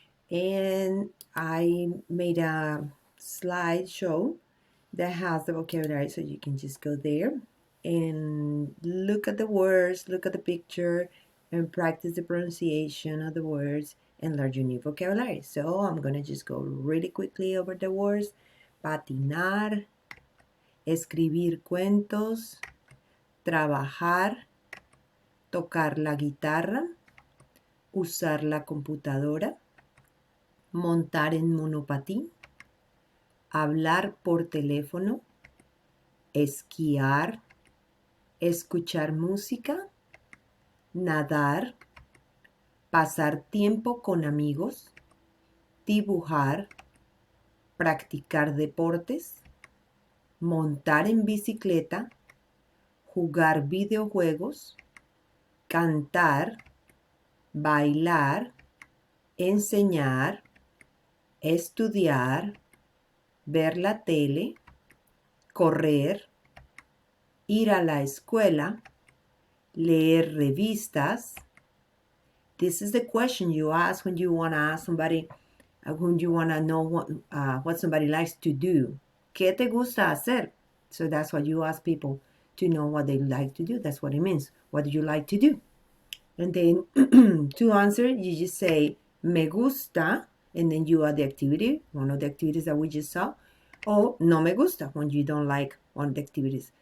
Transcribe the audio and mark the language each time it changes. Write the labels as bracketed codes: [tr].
[en] And I made a slideshow that has the vocabulary, so you can just go there and look at the words, look at the picture, and practice the pronunciation of the words and learn your new vocabulary. So I'm gonna just go really quickly over the words. [es] Patinar, escribir cuentos, trabajar, tocar la guitarra, usar la computadora, montar en monopatín, hablar por teléfono, esquiar, escuchar música, nadar, pasar tiempo con amigos, dibujar, practicar deportes, montar en bicicleta, jugar videojuegos, cantar, bailar, enseñar, estudiar, ver la tele, correr, ir a la escuela, leer revistas. [en] This is the question you ask when you want to ask somebody, when you want to know what somebody likes to do. [es] ¿Qué te gusta hacer? [en] So that's what you ask people to know what they like to do. That's what it means. What do you like to do? And then to answer, you just say, [es] me gusta, [en] and then you add the activity, one of the activities that we just saw, or [es] no me gusta, [en] when you don't like one of the activities.